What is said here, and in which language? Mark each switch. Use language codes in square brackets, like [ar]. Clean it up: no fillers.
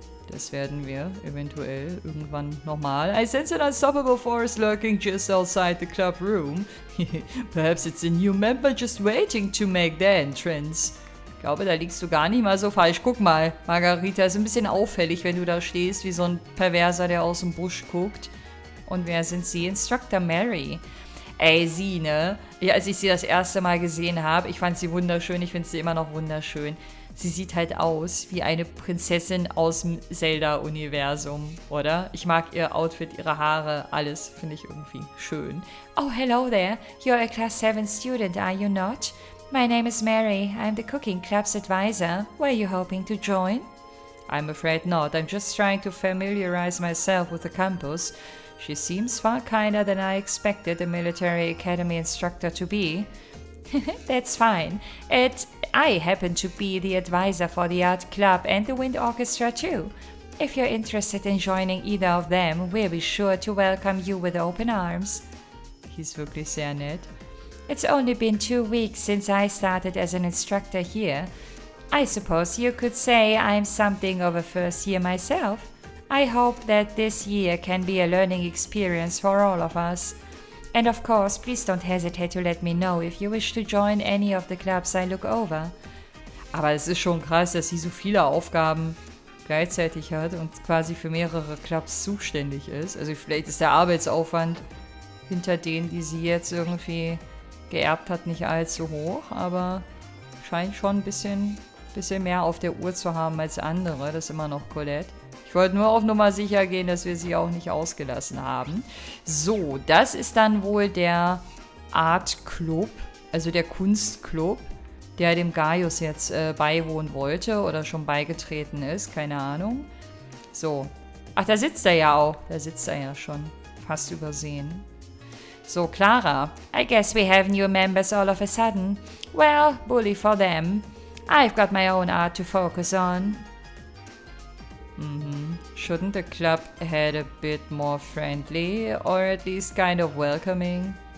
[de] Das werden wir eventuell irgendwann nochmal. [en] I sense an unstoppable force lurking just outside the club room. Perhaps it's a new member just waiting to make their entrance. [de] glaube, da liegst du gar nicht mal so falsch. Guck mal, Margarita, ist ein bisschen auffällig, wenn du da stehst, wie so ein Perverser, der aus dem Busch guckt. Und wer sind sie? Instructor Mary. Ey, sie, ne? Ja, als ich sie das erste Mal gesehen habe, ich fand sie wunderschön, ich finde sie immer noch wunderschön. Sie sieht halt aus wie eine Prinzessin aus dem Zelda-Universum, oder? Ich mag ihr Outfit, ihre Haare, alles finde ich irgendwie schön. [en] Oh, hello there. You're a Class 7 student, are you not? My name is Mary. I'm the cooking club's advisor. Were you hoping to join? I'm afraid not. I'm just trying to familiarize myself with the campus. She seems far kinder than I expected a military academy instructor to be. That's fine. I happen to be the advisor for the art club and the wind orchestra too. If you're interested in joining either of them, we'll be sure to welcome you with open arms. He's [de] wirklich sehr nett. [en] It's only been 2 weeks since I started as an instructor here. I suppose you could say I'm something of a first year myself. I hope that this year can be a learning experience for all of us. And of course, please don't hesitate to let me know if you wish to join any of the clubs I look over. [de] Aber es ist schon krass, dass sie so viele Aufgaben gleichzeitig hat und quasi für mehrere Clubs zuständig ist. Also vielleicht ist der Arbeitsaufwand hinter denen, die sie jetzt irgendwie geerbt hat, nicht allzu hoch, aber scheint schon ein bisschen mehr auf der Uhr zu haben als andere. Das ist immer noch Colette. Ich wollte nur auf Nummer sicher gehen, dass wir sie auch nicht ausgelassen haben. So, das ist dann wohl der Art Club, also der Kunstclub, der dem Gaius jetzt beiwohnen wollte oder schon beigetreten ist, keine Ahnung. So, ach, da sitzt er ja auch, da sitzt er ja schon, fast übersehen. [en] So, Clara, I guess we have new members all of a sudden. Well, bully for them. I've got my own art to focus on. Shouldn't the club head a bit more friendly or at least kind of welcoming?